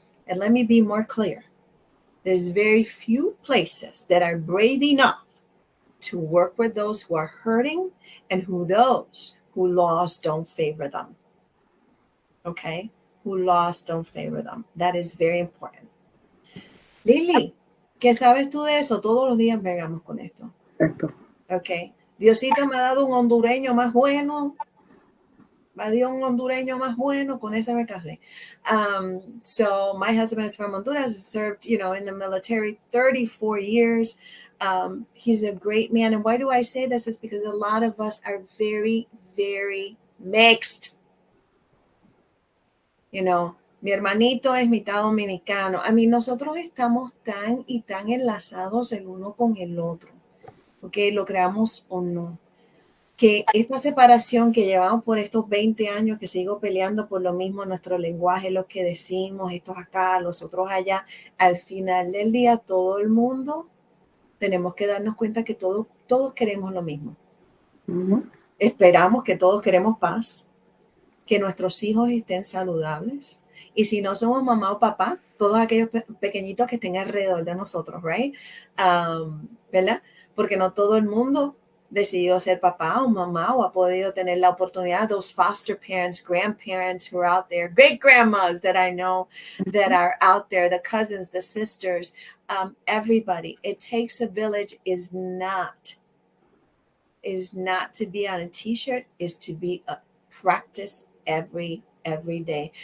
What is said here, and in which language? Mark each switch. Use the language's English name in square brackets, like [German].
[English] And let me be more clear. There's very few places that are brave enough to work with those who are hurting and who laws don't favor them. Okay? Who laws don't favor them. That is very important. [Spanish] Lili, ¿qué sabes tú de eso? Todos los días bregamos con esto. Perfecto. Ok. Diosito me ha dado un hondureño más bueno. Me dio un hondureño más bueno. Con ese me casé. [English] So my husband is from Honduras. Served, in the military 34 years. He's a great man. And why do I say this? It's because a lot of us are very, very mixed. [Spanish] Mi hermanito es mitad dominicano. Nosotros estamos tan y tan enlazados el uno con el otro, porque lo creamos o no, que esta separación que llevamos por estos 20 años, que sigo peleando por lo mismo, nuestro lenguaje, lo que decimos, estos acá, los otros allá, al final del día, todo el mundo tenemos que darnos cuenta que todos queremos lo mismo. Uh-huh. Esperamos que todos queremos paz, que nuestros hijos estén saludables. Y si no somos mamá o papá, todos aquellos pequeñitos que estén alrededor de nosotros, right? ¿Verdad? Porque no todo el mundo decidió ser papá o mamá o ha podido tener la oportunidad. [English] Those foster parents, grandparents who are out there, great grandmas that I know that are out there, the cousins, the sisters, everybody. It takes a village is not to be on a t-shirt, is to be a practice every day.